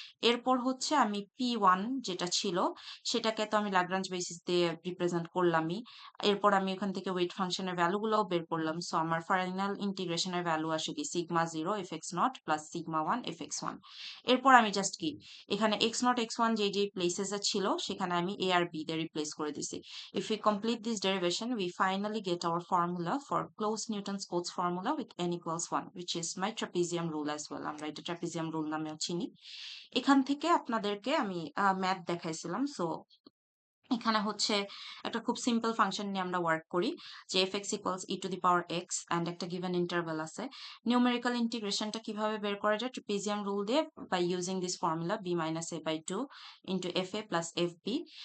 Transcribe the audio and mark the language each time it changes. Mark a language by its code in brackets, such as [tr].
[bn] এরপর হচ্ছে আমি পি ওয়ান যেটা ছিল, সেটাকে তো আমি ল্যাগ্রাঞ্জ বেসিস দিয়ে রিপ্রেজেন্ট করলামই। এরপর আমি ওখান থেকে ওয়েট ফাংশনের ভ্যালুগুলোও বের করলাম। সো আমার ফাইনাল ইন্টিগ্রেশনের ভ্যালু আসে কি sigma zero F x not plus sigma one F x one. এরপর আমি জাস্ট কি, এখানে এক্স নট এক্স ওয়ান যে যে প্লেসেস ছিল, সেখানে আমি এ আর বি দিয়ে রিপ্লেস করে দিছি। [en] If we complete this derivation, we finally get our formula for Close-Newton's Cotes formula with n equals 1, which is my trapezium rule as well. [bn] আমরা এটা trapezium rule নামেও চিনি। এখান থেকে আপনাদেরকে আমি ম্যাথ দেখাইছিলাম। সো এখানে হচ্ছে একটা খুব সিম্পল ফাংশন নিয়ে আমরা ওয়ার্ক করি, যে F x equals E to the power x and একটা গিভেন ইন্টারভ্যাল আছে। নিউমেরিক্যাল ইন্টিগ্রেশনটা কিভাবে বের করা যায়, ট্রেপিজিয়াম রুল দিয়ে, [en] by using this formula [bn] B minus A by two into F A plus F B.